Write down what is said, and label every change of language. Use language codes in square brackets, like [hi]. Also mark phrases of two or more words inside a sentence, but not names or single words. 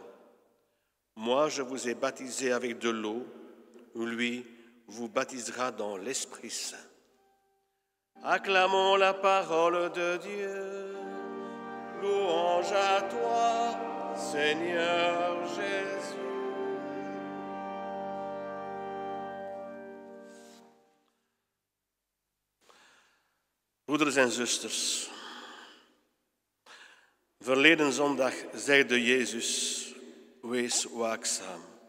[fr] Moi, je vous ai baptisé avec de l'eau, lui vous baptisera dans l'Esprit Saint. » Acclamons la parole de Dieu. Louange à toi, Seigneur Jésus. [nl] Broeders en zusters, verleden zondag zeide Jezus, wees waakzaam.